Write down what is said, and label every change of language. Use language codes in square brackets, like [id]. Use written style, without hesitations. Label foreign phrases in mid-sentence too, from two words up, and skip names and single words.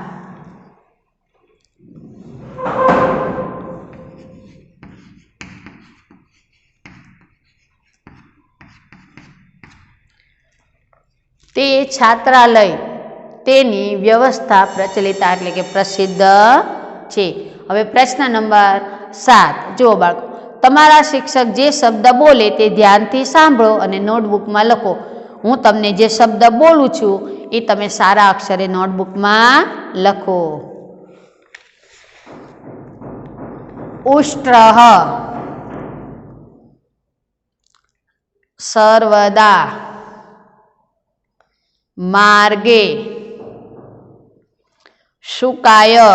[gu] તે છાત્રાલય તેની વ્યવસ્થા પ્રચલિતા એટલે કે પ્રસિદ્ધ છે। હવે પ્રશ્ન નંબર 7 જો બાળકો તમારા શિક્ષક જે શબ્દ બોલે તે ધ્યાનથી સાંભળો અને નોટબુકમાં લખો। હું તમને જે શબ્દ બોલું છું એ તમે સારા અક્ષરે નોટબુકમાં લખો। [sa] उष्ट्रः सर्वदा मार्गे शुकाय